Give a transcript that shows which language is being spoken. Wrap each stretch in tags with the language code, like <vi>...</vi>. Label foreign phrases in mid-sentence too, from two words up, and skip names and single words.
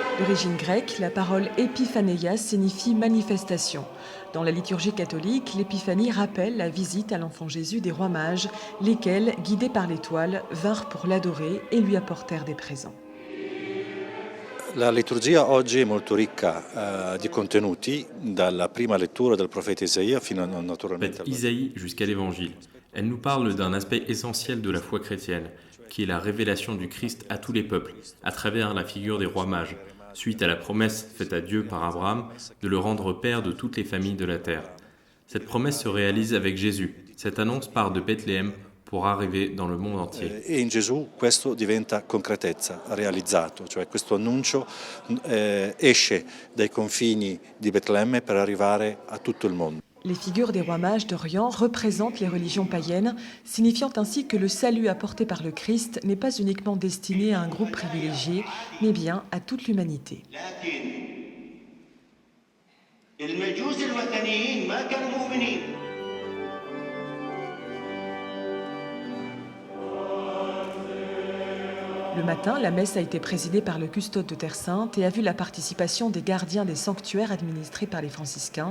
<fr>d'origine grecque, la parole épiphanéia signifie manifestation. Dans la liturgie catholique, l'épiphanie rappelle la visite à l'enfant Jésus des rois mages, lesquels, guidés par l'étoile, vinrent pour l'adorer et lui apportèrent des présents.</fr> <it>La liturgia oggi è molto ricca di contenuti, dalla prima lettura del profeta Isaia fino naturalmente al</it> <fr>Isaïe jusqu'à l'Évangile. Elle nous parle d'un aspect essentiel de la foi chrétienne, qui est la révélation du Christ à tous les peuples, à travers la figure des rois mages, suite à la promesse faite à Dieu par Abraham de le rendre père de toutes les familles de la terre. Cette promesse se réalise avec Jésus. Cette annonce part de Bethléem pour arriver dans le monde entier.</fr> <it>E in Gesù questo diventa concretezza, realizzato, cioè questo annuncio esce dai confini di Betlemme per arrivare a tutto il mondo.</it> <fr>Les figures des rois mages d'Orient représentent les religions païennes, signifiant ainsi que le salut apporté par le Christ n'est pas uniquement destiné à un groupe privilégié, mais bien à toute l'humanité. Le matin, la messe a été présidée par le custode de Terre Sainte et a vu la participation des gardiens des sanctuaires administrés par les franciscains.</fr>